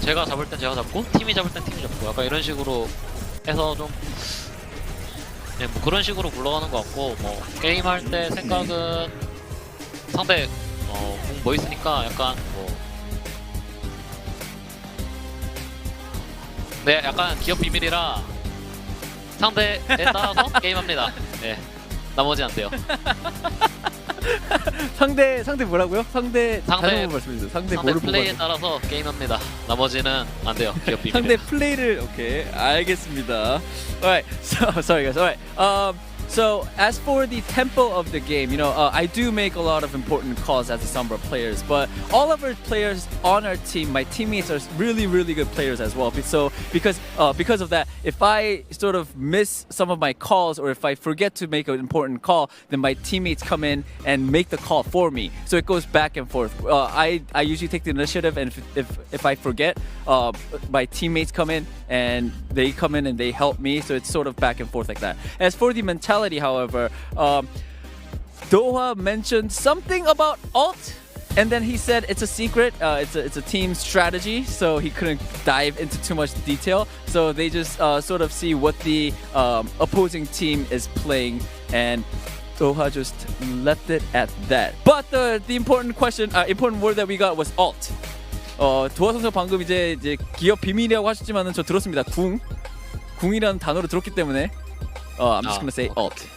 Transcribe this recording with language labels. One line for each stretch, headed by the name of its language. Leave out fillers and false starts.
Korean: 제가 잡을 땐 제가 잡고 팀이 잡을 땐 팀이 잡고 약간 이런 식으로 해서 좀 네, 뭐 그런 식으로 굴러가는 것 같고 뭐 게임할 때 생각은 상대 공 뭐 있으니까 약간 뭐 네, 약간 기업 비밀이라 상대에 따라서 게임합니다. 네, 나머지 안 돼요. 상대 뭐라고요? 상대 말씀해주세요. 상대 플레이에 따라서 게임합니다. 나머지는 안 돼요. 기업 비밀. 상대 플레이를 오케이 알겠습니다.
English: Alright, so sorry guys. Alright, so as for the tempo of the game, you know, I do make a lot of important calls as a Sombra players, but all of our players on our team, my teammates are really good players as well. So because of that, if I sort of miss some of my calls or if I forget to make an important call, then my teammates come in and make the call for me. So it goes back and forth. I usually take the initiative, and if I forget, my teammates come in and they help me. So it's sort of back and forth like that. As for the mentality, however, Doha mentioned something about ult, and then he said it's a secret. It's a team strategy, so he couldn't dive into too much detail. So they just sort of see what the opposing team is playing, and Doha just left it at that. But the important word that we got was ult.
Korean: 도하 선수 방금 이제 기업 비밀이라고 하셨지만은 저 들었습니다. 궁이라는 단어를 들었기 때문에
English: I'm just gonna say ult.